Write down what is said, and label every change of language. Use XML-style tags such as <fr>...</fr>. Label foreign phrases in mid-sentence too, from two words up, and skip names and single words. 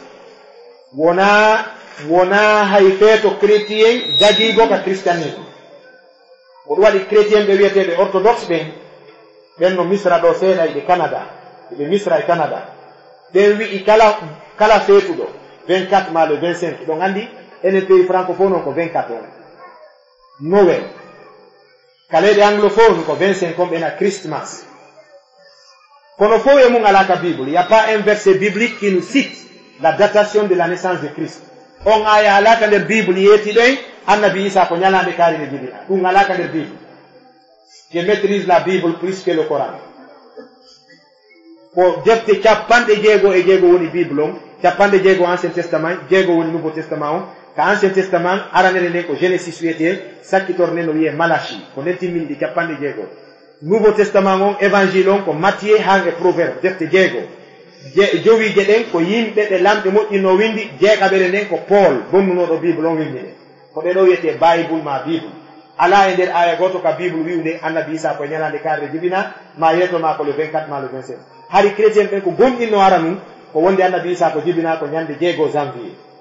<ff>wona hay feeto chrétien dagigo ka christianisme ko ɗum waɗi chrétien ɓe wiyeteɓe orthodoxe ɓen no misra ɗo seeɗa ɓe Canada ɓe misra e Canada ɓen wi'i kala feetuɗo 24 ma le 25 ɗon andi enen</ff> <fr>pays francophone</fr> <ff>on ko 24 on Noël kaleɗe anglophone ko 25 on ɓena Christmas kono fof e mum ala ka Bible.</ff> <fr>Il n'y a pas un verset biblique qui nous cite la datation de la naissance de Christ.</fr> <ff>On aya alaka nder Bible yeti ɗoy annabi Isa ko ñalande kaarine jibina ɗum alaka nder Bible.</ff> <fr>Je maîtrise la Bible plus que le Coran.</fr> <ff>Ko defte capanɗe jeego e jeego woni Bible on capanɗe jeego Ancien Testament jeego woni Nouveau Testament on ka Ancien Testament aranere nden ko Genesis wiyete sakkitorne no wiye Malachi ko nden timminɗi capanɗe jeego. Nouveau Testament on évangile on ko Matthieu han e Proverbe defte jeego jowiije ɗen ko yimɓe ɓe lamɓe moƴƴinno windi jeeɗaɓere nden ko Paul bonnunoɗo Bible on windine ko ɗe ɗo wiyete Bible ma Bible ala e nder aya goto ka Bible wiwde annabi Isa ko ñalande karde jibina ma yetoma ko le 24 ma le 27 hari chrétien ɓen ko gomɗinno ara num ko wonde annabi Isa ko jibina ko ñande jeego janvier</ff>